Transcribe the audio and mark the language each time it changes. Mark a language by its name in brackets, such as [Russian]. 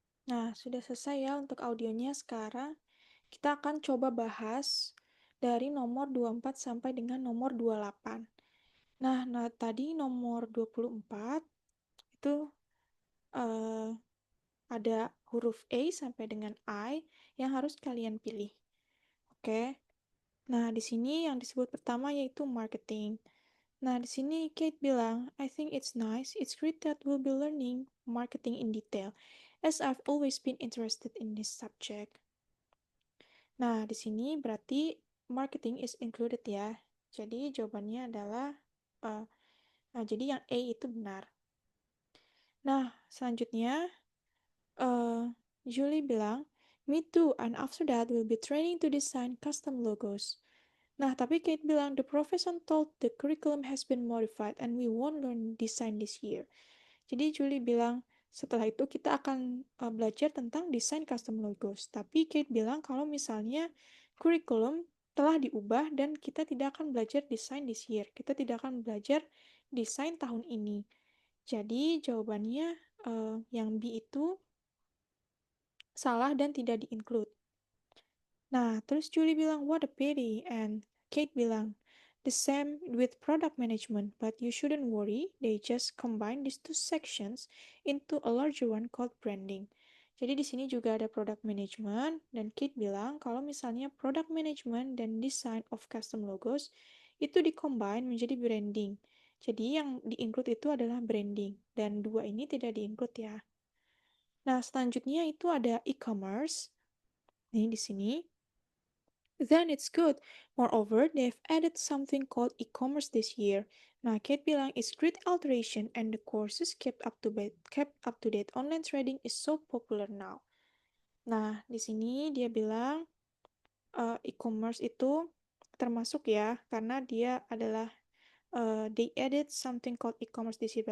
[Indonesian] Nah, sudah selesai ya untuk audionya. Sekarang kita akan coba bahas dari nomor 24 sampai dengan nomor 28. Nah, tadi nomor 24 itu ada huruf A sampai dengan I yang harus kalian pilih. Oke. Nah, di sini yang disebut pertama yaitu marketing. Nah, di sini Kate bilang, [English] I think it's nice. It's great that we'll be learning marketing in detail, as I've always been interested in this subject. [Indonesian] Nah, di sini berarti marketing [English] is included [Indonesian] ya. Jadi jawabannya adalah, jadi yang A itu benar. Nah, selanjutnya, Julie bilang, [English] me too, and after that we'll be training to design custom logos. [Indonesian] Nah, tapi Kate bilang, [English] the professor told the curriculum has been modified and we won't learn design this year. [Indonesian] Jadi Julie bilang, setelah itu kita akan belajar tentang desain custom logos. Tapi Kate bilang kalau misalnya curriculum telah diubah dan kita tidak akan belajar desain [English] this year. [Indonesian] Kita tidak akan belajar desain tahun ini. Jadi jawabannya yang B itu salah dan tidak di-include. Nah, terus Julie bilang, [English] what a pity. And [Indonesian] Kate bilang, [English] the same with product management, but you shouldn't worry, they just combine these two sections into a larger one called branding. [Indonesian] Jadi di sini juga ada product management, dan Kate bilang kalau misalnya product management dan design of custom logos itu di-combine menjadi branding. Jadi yang di-include itu adalah branding, dan dua ini tidak di-include ya. Nah, selanjutnya itu ada e-commerce. Nih di sini. [English] Then it's good. Moreover, they've added something called e-commerce this year. [Indonesian] Nah, Kate bilang [English] it's great alteration and the courses kept up to date. Online trading is so popular now. [Indonesian] Nah, di sini dia bilang e-commerce itu termasuk ya, karena dia adalah [English] they added something called e-commerce this year.